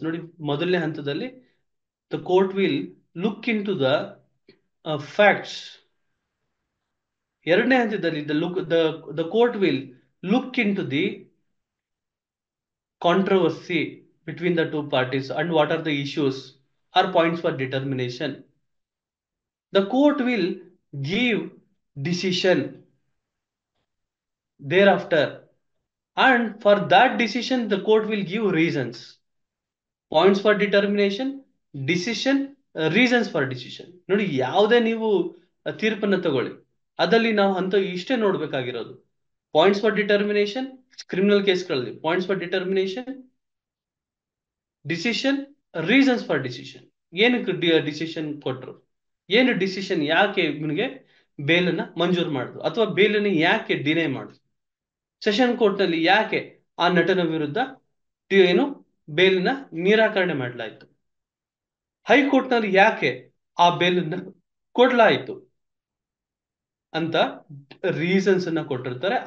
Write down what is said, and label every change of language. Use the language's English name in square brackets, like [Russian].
[Kannada] ನೋಡಿ, ಮೊದಲನೇ ಹಂತದಲ್ಲಿ [English] The court will look into the facts. [Kannada] ಎರಡನೇ ಹಂತದಲ್ಲಿ [English] The court will look into the controversy between the two parties and what are the issues or points for determination. The court will give decision thereafter, and for that decision the court will give reasons, points for determination, decision, reasons for decision. [Kannada] ನೋಡಿ, ಯಾವುದೇ ನೀವು ತೀರ್ಪನ್ನ ತಗೊಳ್ಳಿ, ಅದಲ್ಲಿ ನಾವು ಅಂತ ಇಷ್ಟೇ ನೋಡ್ಬೇಕಾಗಿರೋದು: [English] points for determination, [Kannada] criminal ಕೇಸ್ಗಳಲ್ಲಿ points for determination, [English] Decision, reasons for decision. [Kannada] ಏನಕ್ಕೆ decision ಕೊಟ್ರು, ಏನು ಡಿಸಿಷನ್, ಯಾಕೆ ಇವನಿಗೆ ಬೇಲನ್ನ ಮಂಜೂರು ಮಾಡಿದ್ರು ಅಥವಾ ಬೇಲನ್ನ ಯಾಕೆ ಡಿನೈ ಮಾಡಿದ್ರು, ಸೆಷನ್ ಕೋರ್ಟ್ ನಲ್ಲಿ ಯಾಕೆ ಆ ನಟನ ವಿರುದ್ಧ ಏನು ಬೇಲಿನ ನಿರಾಕರಣೆ ಮಾಡಲಾಯಿತು, ಹೈಕೋರ್ಟ್ ನಲ್ಲಿ ಯಾಕೆ ಆ ಬೇಲನ್ನ ಕೊಡ್ಲಾಯಿತು ಅಂತ ರೀಸನ್ಸ್ ಅನ್ನ ಕೊಟ್ಟಿರ್ತಾರೆ.